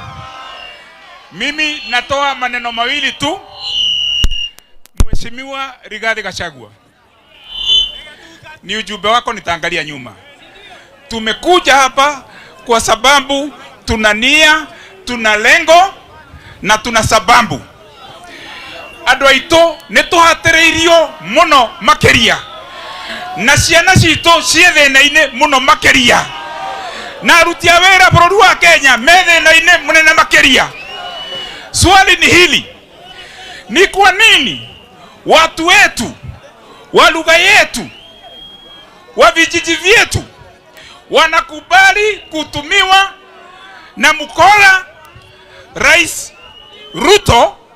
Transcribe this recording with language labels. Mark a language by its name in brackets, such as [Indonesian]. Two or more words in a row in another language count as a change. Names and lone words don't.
[Swahili] Mimi natoa maneno mawili tu. Mheshimiwa Rigathi Gachagua, ni ujumbe wako nitaangalia nyuma. Tumekuja hapa kwa sababu tuna nia, tuna lengo na tuna sababu. [Kikuyu] Andũ aitũ nĩ tũhatĩrĩirio mũno makĩria na ciana citũ ciĩ thĩna-inĩ mũno makĩria na aruti a wĩra bũrũri wa Kenya me thĩna-inĩ mũnene makĩria. [Swahili] Swali ni hili: ni kwa nini watu wetu wa lugha yetu wa vijiji vyetu wanakubali kutumiwa na mkora Rais Ruto